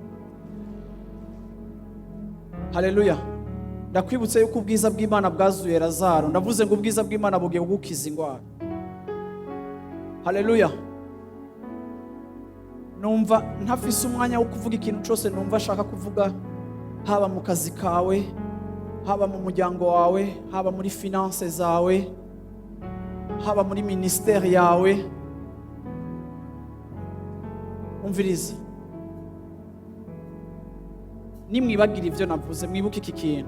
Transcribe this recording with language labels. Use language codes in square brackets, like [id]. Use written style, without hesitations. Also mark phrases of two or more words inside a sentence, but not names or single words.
[rn] Haleluya. Ndakwibutse yuko ubwiza bw'Imana bwazuye Lazaro. Ndavuze ngo ubwiza bw'Imana bugiye kugukiza indwara. Haleluya. Numva ntafise umwanya wo kuvuga ikintu cyose numva ashaka kuvuga, haba mu kazi kawe, haba mu muryango wawe, haba muri finance zawe, haba muri ministeri yawe. Umviriza, nimwibagira ibyo navuze, mwibuke iki kintu.